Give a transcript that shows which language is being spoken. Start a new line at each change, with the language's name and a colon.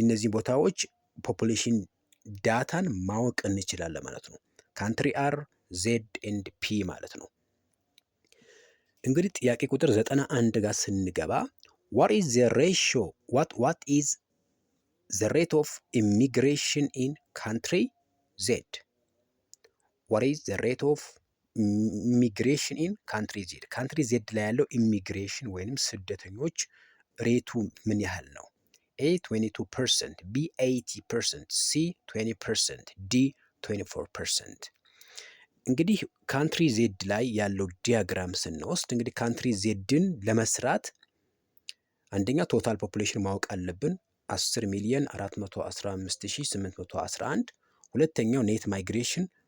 Amharic: ቦታዎች ፖፑሌሽን ዳታን ማወቅ እንችላለን ማለት ነው። ካንትሪ አር ዜድ ኤንድ ፒ ማለት ነው። እንግዲህ ጥያቄ ቁጥር 91 ጋር ስንገባ
English: what is the ratio what is the rate of immigration in country Z? what is the rate of immigration in country Z? country Z
Amharic: ላይ ያለው ኢሚግሬሽን ወይንም ስደተኞች ሬቱ ምን ያህል ነው? ኤ 22%፣ ቢ 80%፣ ሲ 20%፣ ዲ 24%። እንግዲህ ካንትሪ ዜድ ላይ ያለው ዲያግራም ስንወስድ እንግዲህ ካንትሪ ዜድን ለመስራት አንደኛ ቶታል ፖፑሌሽን ማወቅ አለብን 10,415,811። ሁለተኛው ኔት ማይግሬሽን